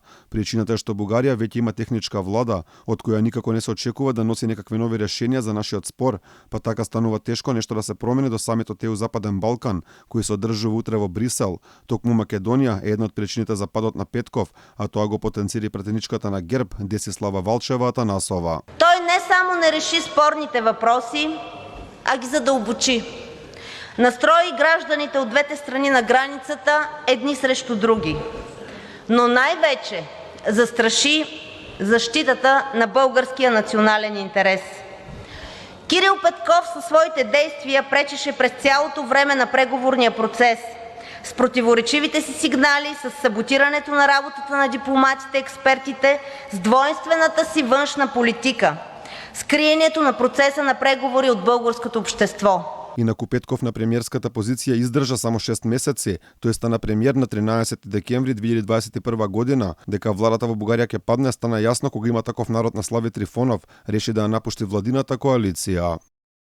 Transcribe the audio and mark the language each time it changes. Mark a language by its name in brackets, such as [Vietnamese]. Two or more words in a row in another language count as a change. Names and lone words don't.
[Macedonian] Причината е што Бугарија веќе има техничка влада, од која никако не се очекува да носи некакви нови решенија за нашиот спор, па така станува тешко нешто да се промени до самитот ЕУ Западен Балкан, кој се одржува утре во Брисел. Токму Македонија е една од причините за падот на Петков, а тоа го потенцира пратеничката на ГЕРБ Десислава Валчева Атанасова. [Bulgarian] Той не само не реши спорните въпроси, а ги задълбочи. Настрои гражданите от двете страни на границата едни срещу други. Но най-вече застраши защитата на българския национален интерес. Кирил Петков със своите действия пречеше през цялото време на преговорния процес с противоречивите си сигнали, с саботирането на работата на дипломатите, експертите, с двойствената си външна политика, с криенето на процеса на преговори от българското общество. [Macedonian] Инаку Петков на премиерската позиција издржа само 6 месеци. Тој стана премиер на 13 декември 2021 година. Дека владата во Бугарија ќе падне стана јасно кога има таков народ на Слави Трифонов реши да ја напушти владината коалиција.